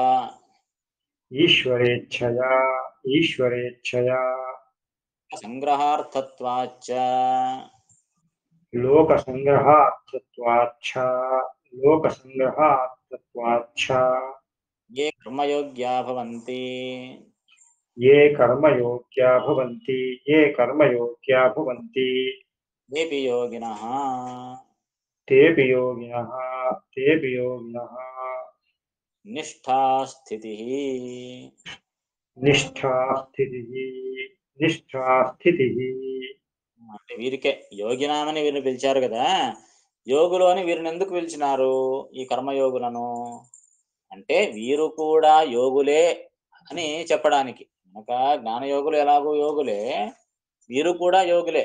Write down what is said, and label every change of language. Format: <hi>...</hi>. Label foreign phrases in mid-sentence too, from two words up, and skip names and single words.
<sa>ఈశ్వరేచ్ఛయా ఈశ్వరేచ్ఛయా. సంగ్రహార్థత్వాచ్చ లోకసంగ్రహార్థత్వాచ్చ లోకసంగ్రహార్థత్వాచ్చ. ఏ కర్మయోగ్యా భవంతి ये कर्मयोग्या भवन्ति ये कर्मयोग्या भवन्ति ఏపి యోగినః तेऽपि योगिनः तेऽपि योगिनः. నిష్ఠా స్థితిః. निष्ठा स्थितिः निष्ठा स्थितिः.</sa> <te>అంటే వీరికే యోగినామని వీరిని పిలిచారు కదా, యోగులు అని వీరిని ఎందుకు పిలిచినారు ఈ కర్మయోగులను అంటే వీరు కూడా యోగులే అని చెప్పడానికి. కనుక జ్ఞానయోగులు ఎలాగో యోగులే, వీరు కూడా యోగులే.</te>